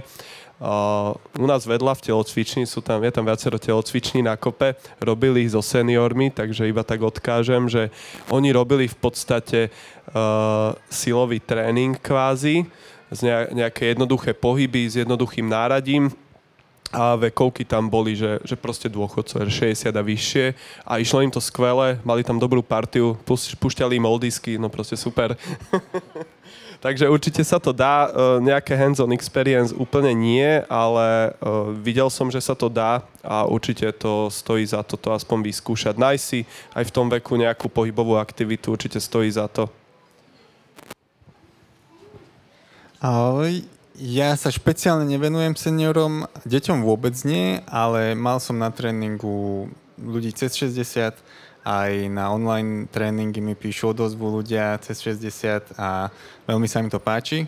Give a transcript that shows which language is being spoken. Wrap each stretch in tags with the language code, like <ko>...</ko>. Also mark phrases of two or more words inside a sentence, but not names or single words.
<sk>U nás vedľa v telocvični je tam viacero telocviční na kope, robili so seniormi, takže iba tak odkážem, že oni robili v podstate silový tréning kvázi, nejaké jednoduché pohyby s jednoduchým náradím, a vekovky tam boli, že proste dôchodcov, 60 a vyššie a išlo im to skvele, mali tam dobrú partiu, púšťali im oldisky, no proste super. Takže určite sa to dá, nejaké</sk> <en>hands-on experience</en> <sk>úplne nie, ale videl som, že sa to dá a určite to stojí za to aspoň vyskúšať. Nájsť si aj v tom veku nejakú pohybovú aktivitu, určite stojí za to. Ahoj. Ja sa špeciálne nevenujem seniorom, deťom vôbec nie, ale mal som na tréningu ľudí cez 60, aj na online tréningy mi píšu odozvu ľudia cez 60 a veľmi sa mi to páči.</sk>